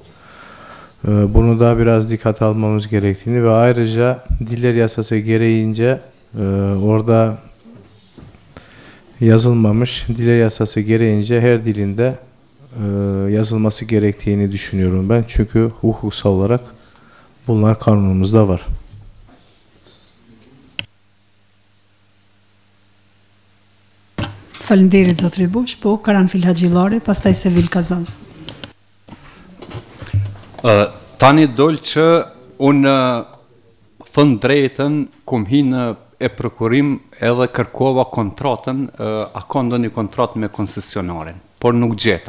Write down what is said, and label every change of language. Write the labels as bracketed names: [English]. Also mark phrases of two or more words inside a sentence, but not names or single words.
[Turkish] Bunu da biraz dikkate almamız gerektiğini ve ayrıca diller yasası gereğince orada yazılmamış, diller yasası gereğince her dilinde yazılması gerektiğini düşünüyorum ben. Çünkü hukuksal olarak bunlar kanunumuzda var. [Albanian] Faleminderit zotri Bush, po Karanfil Haxhillari, pastaj Sevil Kazaz. Tani dol që unë thënë drejtën kum hinë e prokurim edhe kërkova kontratën, a ka ndonjë kontratë me koncesionarin, por nuk gjeta.